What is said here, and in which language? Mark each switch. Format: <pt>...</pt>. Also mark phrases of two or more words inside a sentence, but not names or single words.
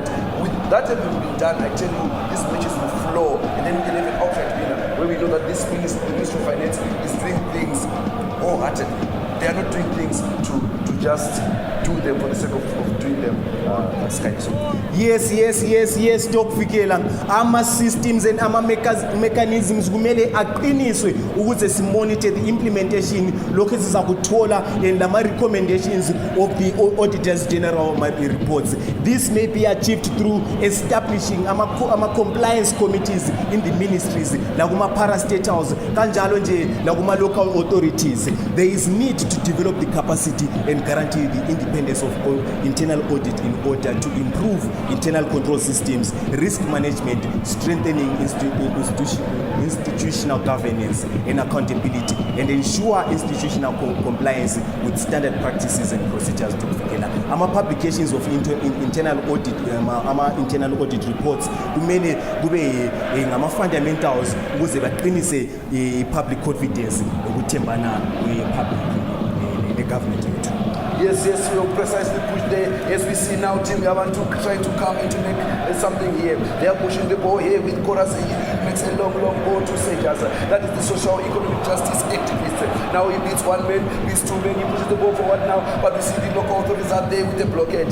<en>With that having been done, I tell you, these matches will flow, and then we can have an outright winner, where we know that the Ministry of Finance is doing things wholeheartedly. they are not doing things to just do them for the sake of doing them. Yes, Tokufikela.</en> <nd>Ama systems and ama mechanisms kumele aqiniswe ukuze simonitor</nd> <en>the implementation</en> <nd>lokho sizakuthola and lama recommendations</nd> <en>of the auditors general reports. This may be achieved through establishing ama compliance committees in the ministries</en> <nd>lakuma parastatals kanjalo nje lakuma local authorities.</nd> <en>There is need to develop the capacity and guarantee the independence of internal audit in order to improve internal control systems, risk management, strengthening institutional governance and accountability, and ensure institutional compliance with standard practices and procedures. Our publications of internal audit, internal audit reports,</en> <nd>kumele kube ngama fundamentals ukuze baqinise</nd> <en>public confidence</en> <nd>ukuthembana</nd> <en>public the government. Yes, we will precisely push there. As we see now, Team Yabantu trying to come and to make something here. They are pushing the ball here with chorus. It makes a long ball to Sages. That is the social economic justice activist. Now he beats one man, beats two men, he pushes the ball forward now, but we see the local authorities are there with the blockade.</en>